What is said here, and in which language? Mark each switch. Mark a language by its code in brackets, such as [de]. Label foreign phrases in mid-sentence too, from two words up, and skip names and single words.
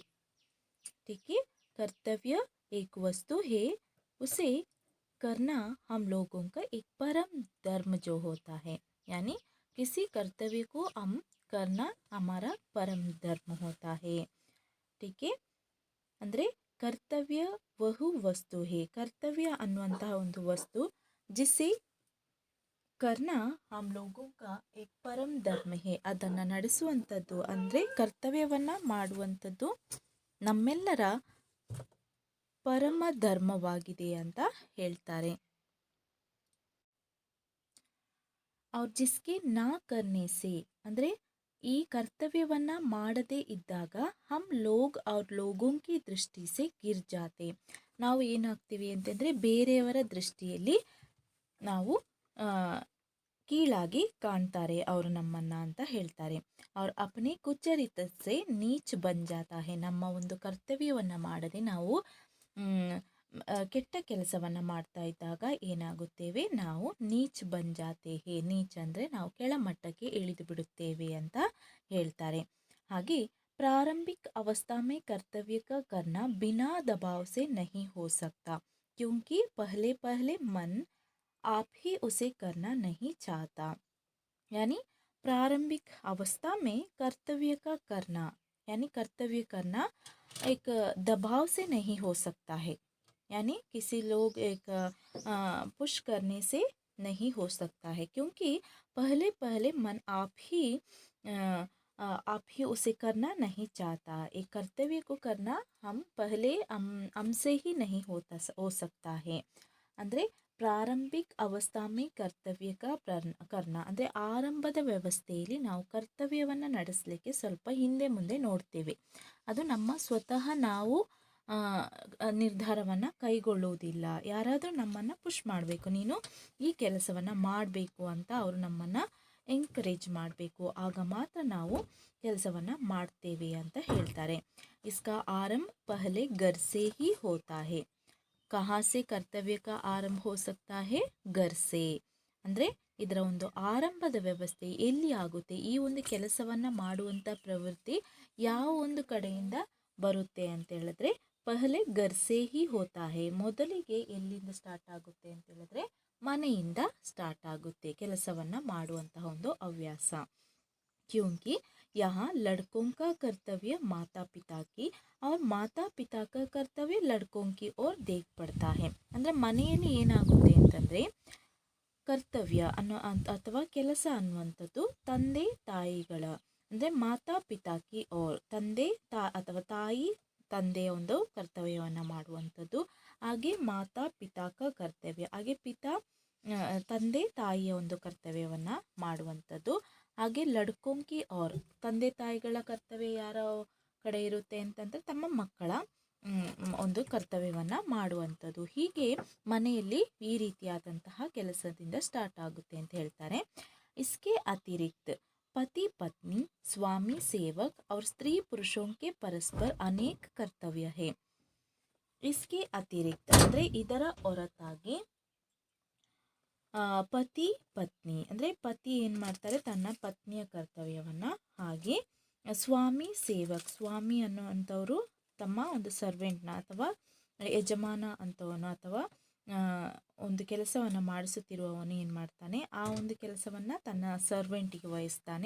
[hi] ठीक है, कर्तव्य एक वस्तु है, उसे करना हम लोगों का एक परम धर्म जो होता है, यानी किसी कर्तव्य को हम करना हमारा परम धर्म होता है। ठीक है, [kn] ಅಂದರೆ ಕರ್ತವ್ಯ [hi] बहु वस्तु है, [kn] ಕರ್ತವ್ಯ ಅನ್ನುವಂತಹ ಒಂದು ವಸ್ತು [hi] जिसे करना हम लोगों का एक परम धर्म है, [kn] ಅದನ್ನು ನಡೆಸುವಂಥದ್ದು ಅಂದರೆ ಕರ್ತವ್ಯವನ್ನು ಮಾಡುವಂಥದ್ದು ನಮ್ಮೆಲ್ಲರ ಪರಮ ಧರ್ಮವಾಗಿದೆ ಅಂತ ಹೇಳ್ತಾರೆ। [hi] और जिसके ना करने से [kn] ಅಂದರೆ ಈ ಕರ್ತವ್ಯವನ್ನು ಮಾಡದೇ ಇದ್ದಾಗ [hi] हम लोग और लोगों की दृष्टि से गिर जाते, [kn] ನಾವು ಏನಾಗ್ತೀವಿ ಅಂತಂದರೆ ಬೇರೆಯವರ ದೃಷ್ಟಿಯಲ್ಲಿ ನಾವು ಕೀಳಾಗಿ ಕಾಣ್ತಾರೆ ಅವರು ನಮ್ಮನ್ನು ಅಂತ ಹೇಳ್ತಾರೆ। [hi] और अपने कुचरित से नीच बन जाता है, [kn] ನಮ್ಮ ಒಂದು ಕರ್ತವ್ಯವನ್ನು ಮಾಡದೆ ನಾವು ಕೆಟ್ಟ ಕೆಲಸವನ್ನು ಮಾಡ್ತಾ ಇದ್ದಾಗ ಏನಾಗುತ್ತೇವೆ, ನಾವು [hi] नीच बन जाते हैं, [kn] ನೀಚ್ ಅಂದರೆ ನಾವು ಕೆಳಮಟ್ಟಕ್ಕೆ ಇಳಿದು ಬಿಡುತ್ತೇವೆ ಅಂತ ಹೇಳ್ತಾರೆ। [hi] ಹಾಗೆ प्रारंभिक अवस्था में कर्तव्य का करना बिना दबाव से नहीं हो सकता, क्योंकि पहले पहले मन आप ही उसे करना नहीं चाहता। यानी प्रारंभिक अवस्था में कर्तव्य का करना, यानी कर्तव्य करना एक दबाव से नहीं हो सकता है, यानी किसी लोग एक पुश करने से नहीं हो सकता है, क्योंकि पहले पहले मन आप ही उसे करना नहीं चाहता। एक कर्तव्य को करना हम पहले हमसे ही नहीं हो सकता है। [kn] ಅಂದರೆ [hi] प्रारंभिक अवस्था में कर्तव्य करना [kn] ಅಂದರೆ ಆರಂಭದ ವ್ಯವಸ್ಥೆಯಲ್ಲಿ ನಾವು ಕರ್ತವ್ಯವನ್ನು ನಡೆಸಲಿಕ್ಕೆ ಸ್ವಲ್ಪ ಹಿಂದೆ ಮುಂದೆ ನೋಡ್ತೇವೆ, ಅದು ನಮ್ಮ ಸ್ವತಃ ನಾವು ನಿರ್ಧಾರವನ್ನು ಕೈಗೊಳ್ಳುವುದಿಲ್ಲ। ಯಾರಾದರೂ ನಮ್ಮನ್ನು ಪುಷ್ ಮಾಡಬೇಕು, ನೀನು ಈ ಕೆಲಸವನ್ನು ಮಾಡಬೇಕು ಅಂತ ಅವರು ನಮ್ಮನ್ನು ಎಂಕರೇಜ್ ಮಾಡಬೇಕು, ಆಗ ಮಾತ್ರ ನಾವು ಕೆಲಸವನ್ನು ಮಾಡ್ತೇವೆ ಅಂತ ಹೇಳ್ತಾರೆ। [hi] इसका आरंभ पहले घर से ही होता है, ಕहाँ से कर्तव्य का आरंभ हो सकता है, घर से। [kn] ಅಂದರೆ ಇದರ ಒಂದು ಆರಂಭದ ವ್ಯವಸ್ಥೆ ಎಲ್ಲಿ ಆಗುತ್ತೆ, ಈ ಒಂದು ಕೆಲಸವನ್ನು ಮಾಡುವಂಥ ಪ್ರವೃತ್ತಿ ಯಾವ ಒಂದು ಕಡೆಯಿಂದ ಬರುತ್ತೆ ಅಂತ ಹೇಳಿದ್ರೆ [hi] पहले घर से ही होता है, [kn] ಮೊದಲಿಗೆ ಎಲ್ಲಿಂದ ಸ್ಟಾರ್ಟ್ ಆಗುತ್ತೆ ಅಂತ ಹೇಳಿದ್ರೆ ಮನೆಯಿಂದ ಸ್ಟಾರ್ಟ್ ಆಗುತ್ತೆ ಕೆಲಸವನ್ನು ಮಾಡುವಂತಹ ಒಂದು ಹವ್ಯಾಸ। [hi] क्योंकि यहाँ लड़कों का कर्तव्य माता पिता की और माता पिता का कर्तव्य लड़कों की ओर देख पड़ता है। [kn] ಅಂದರೆ ಮನೆಯಲ್ಲಿ ಏನಾಗುತ್ತೆ ಅಂತಂದರೆ ಕರ್ತವ್ಯ ಅಥವಾ ಕೆಲಸ ಅನ್ನುವಂಥದ್ದು ತಂದೆ ತಾಯಿಗಳ, ಅಂದರೆ [hi] माता पिता की ओर [kn] ತಂದೆ ಅಥವಾ ತಾಯಿ ತಂದೆಯ ಒಂದು ಕರ್ತವ್ಯವನ್ನು ಮಾಡುವಂಥದ್ದು, ಹಾಗೆ [hi] माता पिता का कर्तव्य, [kn] ಹಾಗೆ ತಂದೆ ತಾಯಿಯ ಒಂದು ಕರ್ತವ್ಯವನ್ನು ಮಾಡುವಂಥದ್ದು, ಹಾಗೆ [hi] लड़कों की और [kn] ತಂದೆ ತಾಯಿಗಳ ಕರ್ತವ್ಯ ಯಾರ ಕಡೆ ಇರುತ್ತೆ ಅಂತಂದರೆ ತಮ್ಮ ಮಕ್ಕಳ ಒಂದು ಕರ್ತವ್ಯವನ್ನು ಮಾಡುವಂಥದ್ದು. ಹೀಗೆ ಮನೆಯಲ್ಲಿ ಈ ರೀತಿಯಾದಂತಹ ಕೆಲಸದಿಂದ ಸ್ಟಾರ್ಟ್ ಆಗುತ್ತೆ ಅಂತ ಹೇಳ್ತಾರೆ. [hi] इसके अतिरिक्त पति पत्नी स्वामी सेवक और स्त्री पुरुषों के परस्पर अनेक कर्तव्य है. इसके अतिरिक्त [kn] ಅಂದರೆ ಇದರ ಹೊರತಾಗಿ ಪತಿ ಪತ್ನಿ ಅಂದರೆ ಪತಿ ಏನು ಮಾಡ್ತಾರೆ, ತನ್ನ ಪತ್ನಿಯ ಕರ್ತವ್ಯವನ್ನು, ಹಾಗೆ ಸ್ವಾಮಿ ಸೇವಕ್, ಸ್ವಾಮಿ ಅನ್ನುವಂಥವರು ತಮ್ಮ ಒಂದು ಸರ್ವೆಂಟ್ನ ಅಥವಾ ಯಜಮಾನ ಅಂತವನು ಅಥವಾ ಒಂದು ಕೆಲಸವನ್ನು ಮಾಡಿಸುತ್ತಿರುವವನು ಏನು ಮಾಡ್ತಾನೆ, ಆ ಒಂದು ಕೆಲಸವನ್ನು ತನ್ನ ಸರ್ವೆಂಟಿಗೆ ವಹಿಸ್ತಾನೆ.